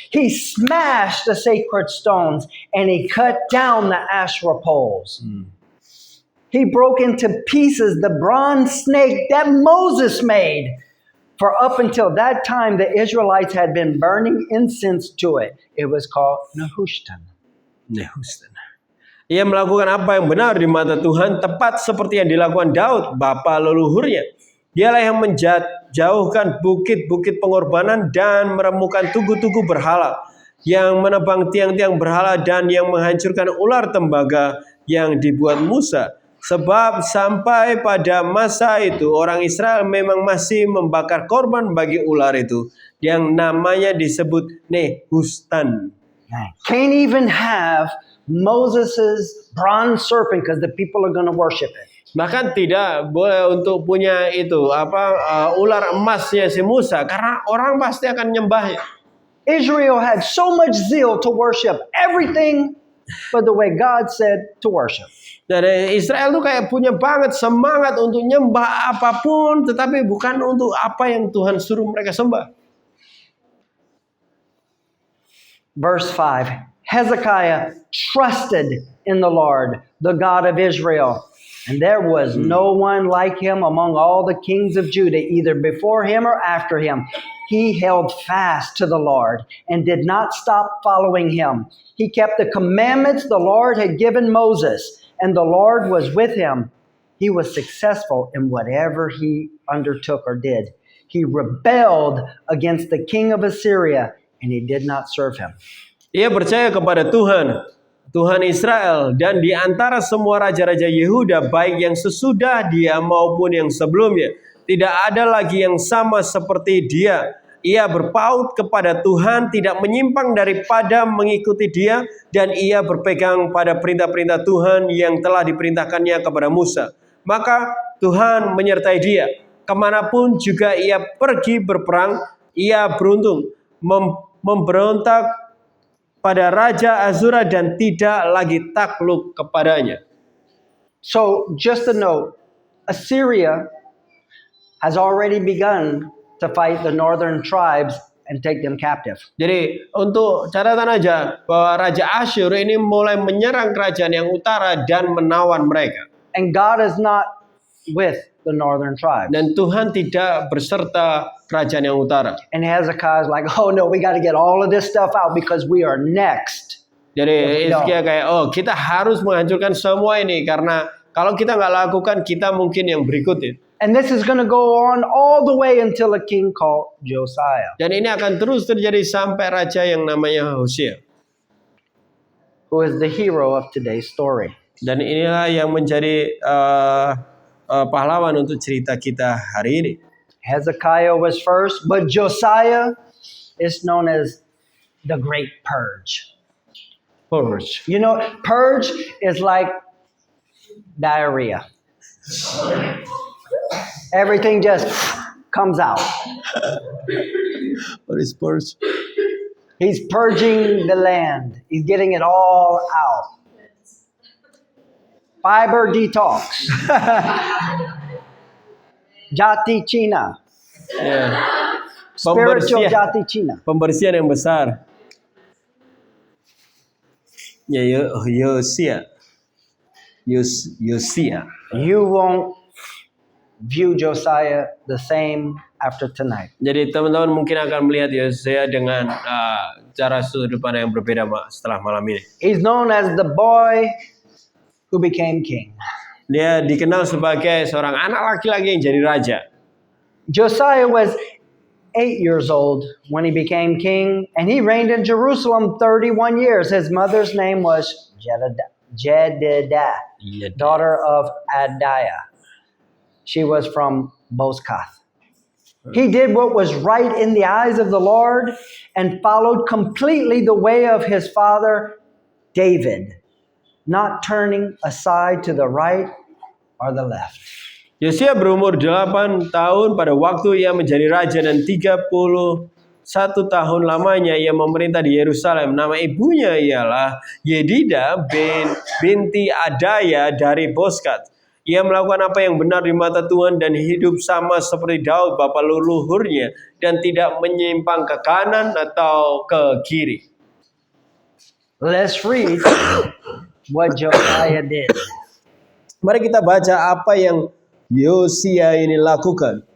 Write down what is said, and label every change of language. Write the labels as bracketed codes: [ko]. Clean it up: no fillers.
[en] He smashed the sacred stones, and he cut down the Asherah poles. He broke into pieces the bronze snake that Moses made. For up until that time, the Israelites had been burning incense to it. It was called Nehushtan. [id] Ia melakukan apa yang benar di mata Tuhan, tepat seperti yang dilakukan Daud, bapa leluhurnya. Dialah yang menjauhkan bukit-bukit pengorbanan dan meremukan tugu-tugu berhala, yang menebang tiang-tiang berhala dan yang menghancurkan ular tembaga yang dibuat Musa. Sebab sampai pada masa itu orang Israel memang masih membakar korban bagi ular itu yang namanya disebut Nehushtan. [en] Can't even have Moses's bronze serpent because the people are going to worship it. [id] Bahkan tidak boleh untuk punya itu ular emasnya si Musa, karena orang pasti akan nyembahnya. [en] Israel had so much zeal to worship everything but the way God said to worship. [id] Dan Israel tuh kayak punya banget semangat untuk nyembah apapun, tetapi bukan untuk apa yang Tuhan suruh mereka sembah. [en] Verse 5, Hezekiah trusted in the Lord, the God of Israel, and there was no one like him among all the kings of Judah, either before him or after him. He held fast to the Lord and did not stop following him. He kept the commandments the Lord had given Moses, and the Lord was with him. He was successful in whatever he undertook or did. He rebelled against the king of Assyria, and he did not serve him. [id] Ia percaya kepada Tuhan, Tuhan Israel, dan di antara semua raja-raja Yehuda, baik yang sesudah dia maupun yang sebelumnya, tidak ada lagi yang sama seperti dia. ia berpaut kepada Tuhan, tidak menyimpang daripada mengikuti Dia, dan ia berpegang pada perintah-perintah Tuhan yang telah diperintahkannya kepada Musa. Maka Tuhan menyertai dia. Kemanapun juga ia pergi berperang, ia beruntung. Memberontak pada Raja Azura dan tidak lagi takluk kepadanya. [en] So, just a note, Assyria has already begun to fight the northern tribes and take them captive. [id] Jadi untuk catatan aja bahwa Raja Asyur ini mulai menyerang kerajaan yang utara dan menawan mereka. [en] And God is not with the northern tribes. [id] Dan Tuhan tidak berserta kerajaan yang utara. [en] And Hezekiah is like, oh no, we got to get all of this stuff out because we are next. [id] Jadi [en] No. [id] Hizkia kayak, oh kita harus menghancurkan semua ini karena kalau kita nggak lakukan kita mungkin yang berikutnya. [en] And this is going to go on all the way until a king called Josiah, [id] Dan ini akan terus terjadi sampai raja yang namanya Hosea. [en] who is the hero of today's story. [id] Dan inilah yang menjadi pahlawan untuk cerita kita hari ini. [en] Hezekiah was first, but Josiah is known as the Great Purge. Purge. You know, purge is like diarrhea. Everything just comes out. What is purge? He's purging the land. He's getting it all out. Fiber detox. [id] Jati Cina. Ya. [en] Spiritual [id] Pembersihan, Jati Cina. pembersihan yang besar. Ya, Yosia. Yosia. [en] You won't view Josiah the same after tonight. [id] Jadi teman-teman mungkin akan melihat Yosia dengan cara sudut pandang yang berbeda setelah malam ini. [en] He's known as the boy who became king. [id] Dia dikenal sebagai seorang anak laki-laki yang jadi raja. [en] Josiah was 8 years old when he became king, and he reigned in Jerusalem 31 years. His mother's name was Jedidah, daughter of Adiah. She was from Bozkath. He did what was right in the eyes of the Lord and followed completely the way of his father David, not turning aside to the right or the left. [id] Yosia berumur 8 tahun pada waktu ia menjadi raja dan 31 tahun lamanya ia memerintah di Yerusalem. Nama ibunya ialah Yedidah binti Adaya dari Bozkath. Ia melakukan apa yang benar di mata Tuhan dan hidup sama seperti Daud bapa leluhurnya dan tidak menyimpang ke kanan atau ke kiri. [en] Let's read what Josiah did. [id] Mari kita baca apa yang Yosia ini lakukan.